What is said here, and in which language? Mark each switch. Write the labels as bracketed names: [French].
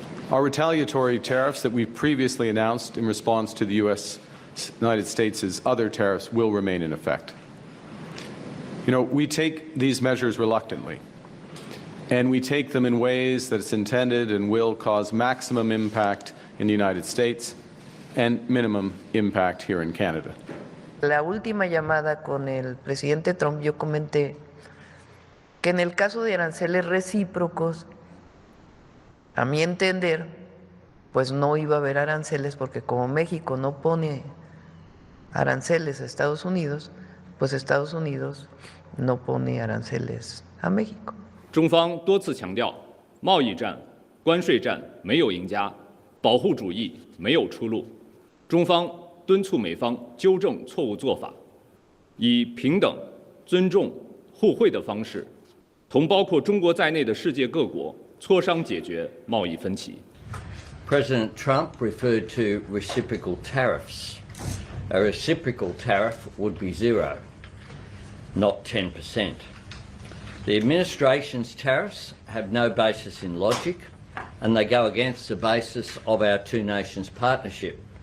[English] Our retaliatory tariffs that we've previously announced in response to the United States' other tariffs will remain in effect. We take these measures reluctantly, and we take them in ways that it's intended and will cause maximum impact in the United States and minimum impact here in Canada. [Spanish] La última llamada con el presidente Trump yo comenté que en el caso de aranceles recíprocos, a mi entender, pues no iba a haber aranceles porque como México no pone aranceles a Estados Unidos, pues Estados Unidos no pone aranceles a México. [Chinese] 中方多次强调，贸易战、关税战没有赢家，保护主义没有出路。中方敦促美方纠正错误做法，以平等、尊重、互惠的方式，同包括中国在内的世界各国磋商解决贸易分歧。 [English] President Trump referred to reciprocal tariffs. A reciprocal tariff would be 0, not 10%. The administration's tariffs have no basis in logic, and they go against the basis of our two nations partnership.